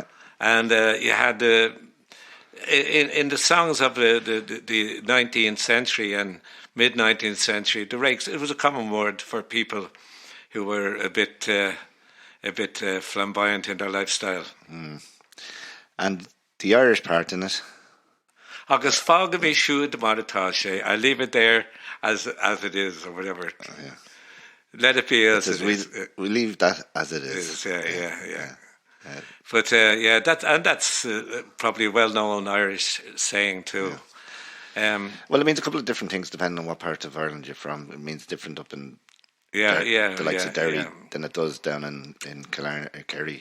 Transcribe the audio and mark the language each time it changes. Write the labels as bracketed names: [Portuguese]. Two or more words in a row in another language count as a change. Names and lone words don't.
[English] And you had in the songs of the 19th century and mid-19th century, the rakes, it was a common word for people who were a bit flamboyant in their lifestyle. Mm. And the Irish part in it? [Irish] Agus fága mé siúd maratá sé. [English] I leave it there as it is, or whatever. Oh, yeah. Let it be as it is. We leave that as it is. Yeah. But that's probably a well-known Irish saying too. Yeah. Well, it means a couple of different things depending on what part of Ireland you're from. It means different up in the likes of Derry than it does down in Kerry.